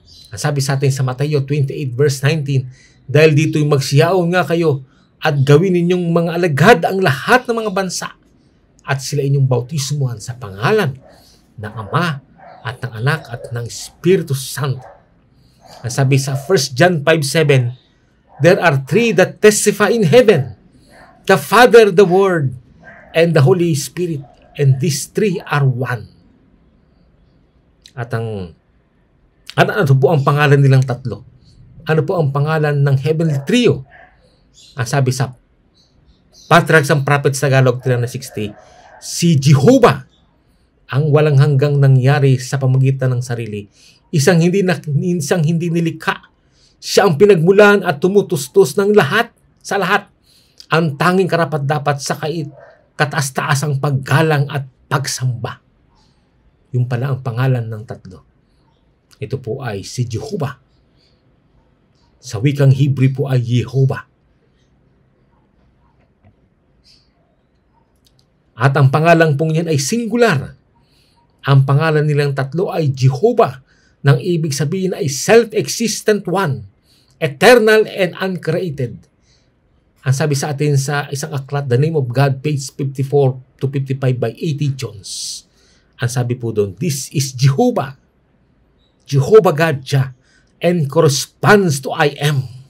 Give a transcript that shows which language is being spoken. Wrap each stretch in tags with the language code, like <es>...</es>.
<tl>Ang sabi sa atin sa Mateo 28 verse 19, dahil dito'y magsiyaon nga kayo at gawin ninyong mga alagad ang lahat ng mga bansa at sila inyong bautismuhan sa pangalan ng Ama at ng Anak at ng Espiritu Santo. Ang sabi sa</tl> <en>1 John 5:7, there are three that testify in heaven, the Father, the Word, and the Holy Spirit, and these three are one.</en> <tl>At ano po ang pangalan nilang tatlo? Ano po ang pangalan ng Heavenly Trio? Ang sabi sa Patriarchs and Prophets Tagalog 360, si Jehovah ang walang hanggang nangyari sa pamagitan ng sarili, isang hindi nilikha. Siya ang pinagmulan at tumutustos ng lahat sa lahat. Ang tanging karapat-dapat sa kataas-taasang paggalang at pagsamba. Yung pala ang pangalan ng tatlo. Ito po ay si Jehovah. Sa wikang Hebrew po ay Jehovah. At ang pangalan pong yan ay singular. Ang pangalan nilang tatlo ay Jehovah, nang ibig sabihin ay</tl> <en>self-existent one, eternal and uncreated.</en> <tl>Ang sabi sa atin sa isang aklat, The Name of God, page 54 to 55 by A.T. Jones. Ang sabi po doon,</tl> <en>this is Jehovah, Jehovah God Jah, and corresponds to I am.</en>